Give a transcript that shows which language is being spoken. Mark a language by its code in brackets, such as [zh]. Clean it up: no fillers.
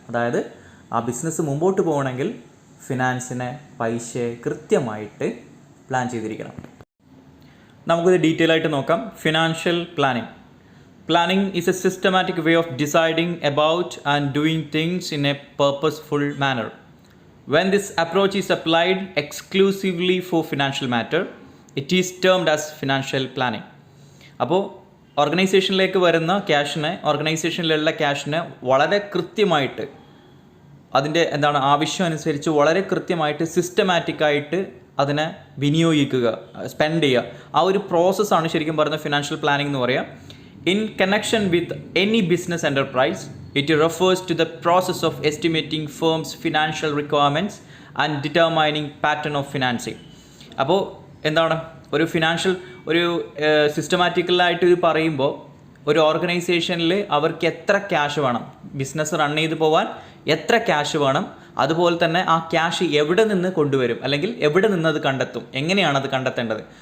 [ml] അതായത് ആ ബിസിനസ് മുമ്പോട്ട് പോകണമെങ്കിൽ ഫിനാൻസിനെ, പൈസയെ കൃത്യമായിട്ട് പ്ലാൻ ചെയ്തിരിക്കണം. നമുക്കിത് ഡീറ്റെയിൽ ആയിട്ട് നോക്കാം. [en] Financial planning. Planning is a systematic way of deciding about and doing things in a purposeful manner. When this approach is applied exclusively for financial matter, it is termed as financial planning. [ml] അപ്പോൾ ഓർഗനൈസേഷനിലേക്ക് വരുന്ന ക്യാഷിനെ, ഓർഗനൈസേഷനിലുള്ള ക്യാഷിനെ വളരെ കൃത്യമായിട്ട് അതിൻ്റെ ആവശ്യം അനുസരിച്ച് വളരെ കൃത്യമായിട്ട് സിസ്റ്റമാറ്റിക്കായിട്ട് അതിനെ വിനിയോഗിക്കുക, സ്പെൻഡ് ചെയ്യുക. ആ ഒരു പ്രോസസ്സാണ് ശരിക്കും പറയുന്ന ഫിനാൻഷ്യൽ പ്ലാനിംഗ് എന്ന് പറയുക. [en] In connection with any business enterprise, it refers to the process of estimating firms' financial requirements and determining pattern of financing. [ml] അപ്പോൾ ഒരു സിസ്റ്റമാറ്റിക്കലായിട്ട് ഇത് പറയുമ്പോൾ ഒരു ഓർഗനൈസേഷനിൽ അവർക്ക് എത്ര ക്യാഷ് വേണം, ബിസിനസ് റൺ ചെയ്ത് പോകാൻ എത്ര ക്യാഷ് വേണം, അതുപോലെ തന്നെ ആ ക്യാഷ് എവിടെ നിന്ന് കൊണ്ടുവരും, അല്ലെങ്കിൽ എവിടെ നിന്ന് അത് കണ്ടെത്തും, എങ്ങനെയാണ് അത് കണ്ടെത്തേണ്ടത്.